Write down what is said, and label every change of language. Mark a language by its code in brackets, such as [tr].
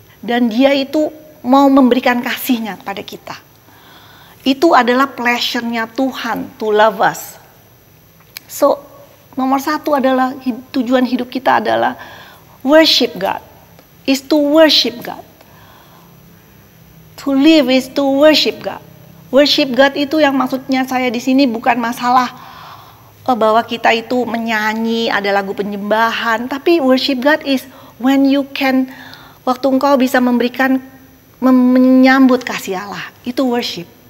[id] Dan Dia itu mau memberikan kasihnya kepada kita. Itu adalah pleasure-nya Tuhan [en] to love us. [id] So, nomor satu adalah tujuan hidup kita adalah worship God. [en] Is to worship God. To live is to worship God. [id] Worship God itu yang maksudnya saya di sini bukan masalah bahwa kita itu menyanyi, ada lagu penyembahan, tapi [en] worship God is when you can, [id] waktu engkau bisa menyambut kasih Allah, itu worship.